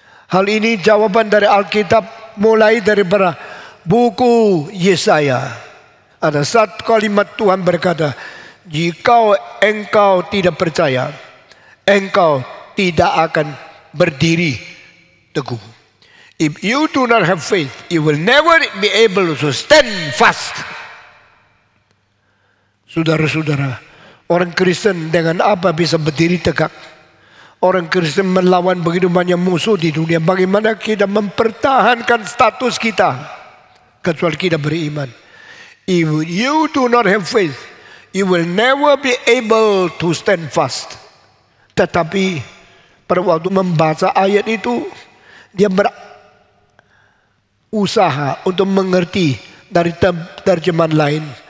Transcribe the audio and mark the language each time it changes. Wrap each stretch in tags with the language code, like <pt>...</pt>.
<id>Hal ini jawaban dari Alkitab mulai dari buku Yesaya. Ada satu kalimat Tuhan berkata, jika engkau tidak percaya, engkau tidak akan berdiri teguh.</id> <en>If you do not have faith, you will never be able to stand fast.</en> <id>Saudara-saudara, orang Kristen dengan apa bisa berdiri tegak? Orang Kristen melawan begitu banyak musuh di dunia. Bagaimana kita mempertahankan status kita kecuali kita beriman?</id> <en>If you do not have faith, you will never be able to stand fast.</en> <id>Tetapi pada waktu membaca ayat itu, dia berusaha untuk mengerti dari terjemahan lain.</id>